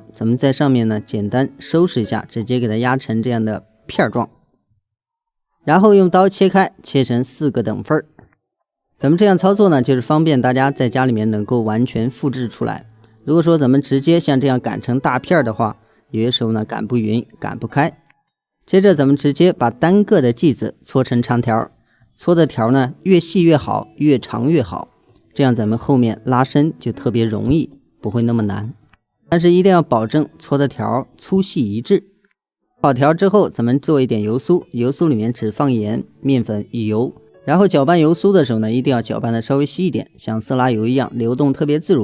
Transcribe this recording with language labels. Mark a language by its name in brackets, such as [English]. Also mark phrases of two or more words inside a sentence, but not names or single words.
[Chinese] 咱們在上面呢簡單收拾一下，直接給它壓成這樣的片狀，然後用刀切開，切成4個等份。咱們這樣操作呢，就是方便大家在家裡面能夠完全複製出來。如果说咱們直接像這樣擀成大片的話，有些時候呢擀不匀，擀不開。接着咱們直接把單個的劑子搓成長條，搓的條呢越細越好，越長越好，這樣咱們後面拉伸就特別容易，不會那麼難。但是一定要保證搓的條粗細一致。好條之後，咱們做一點油酥，油酥裡面只放鹽、面粉與油，然後攪拌油酥的時候呢，一定要攪拌的稍微稀一點，像色拉油一樣流動特別自如。